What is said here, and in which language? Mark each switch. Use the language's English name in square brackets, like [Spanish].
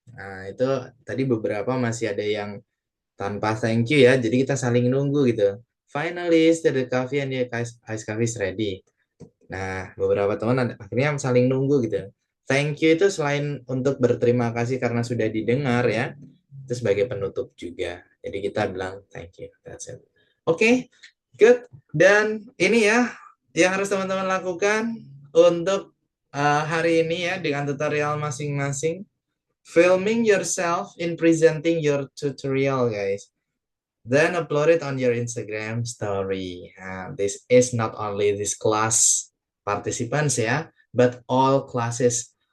[Indonesian] Nah, itu tadi beberapa masih ada yang tanpa thank you ya. Jadi kita saling nunggu gitu. [English] Finally, the coffee and the ice coffee is ready. [Indonesian] Nah, beberapa teman akhirnya saling nunggu gitu. Thank you itu selain untuk berterima kasih karena sudah didengar ya, itu sebagai penutup juga. Jadi kita bilang thank you. [English] That's it. [Indonesian] Oke, good. Dan ini ya yang harus teman-teman lakukan untuk hari ini ya dengan tutorial masing-masing. [English] Filming yourself in presenting your tutorial, guys. Then upload it on your Instagram story. This is not only this class participants ya, but all classes.